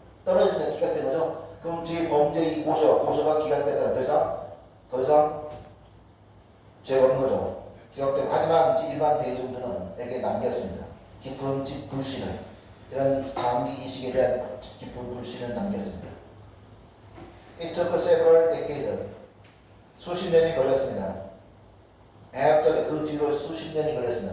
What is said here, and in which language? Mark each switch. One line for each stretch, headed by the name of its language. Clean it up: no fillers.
Korean: 떨어지니까 기각된 거죠? 그럼 범죄 이 고소가 기각되더라. 더 이상 죄가 없는 거죠. 기각되고 하지만 일반 대중들에게 남겼습니다. 깊은 불신을. 이런 장기 이식에 대한 깊은 불신을 남겼습니다.
English: It took several decades.
Korean: 수십 년이 걸렸습니다. After 그 뒤로 수십 년이 걸렸습니다.